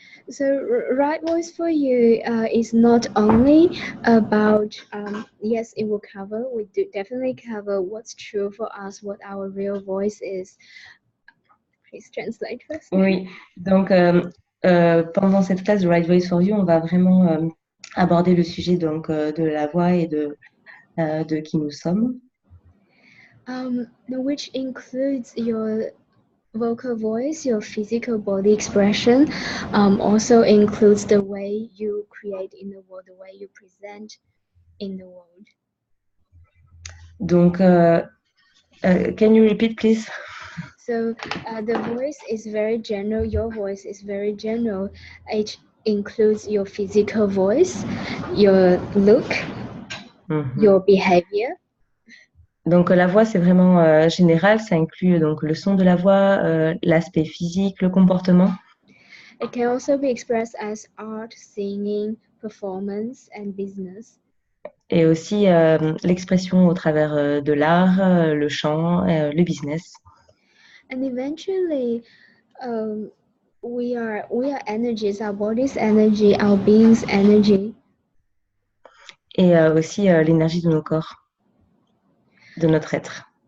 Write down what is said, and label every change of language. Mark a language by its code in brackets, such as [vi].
[en] So right voice for you is not only about yes, it will cover, we do definitely cover what's true for us, what our real voice is. Please translate first. [fr] Oui, donc pendant cette classe de Right Voice for You, on va vraiment aborder le sujet donc, de la voix et de qui nous sommes. [en] Which includes your vocal voice, your physical body expression, also includes the way you create in the world, the way you present in the world. Donc, can you repeat, please? So the voice is very general. Your voice is very general. It includes your physical voice, your look, your behavior. [fr] Donc, la voix, c'est vraiment général. Ça inclut donc le son de la voix, l'aspect physique, le comportement. [en] It can also be expressed as art, singing, performance, and business. [fr] Et aussi l'expression au travers de l'art, le chant, le business. [en] And eventually, we are energies, our body's energy, our being's energy. [fr] Et aussi l'énergie de nos corps, de notre être.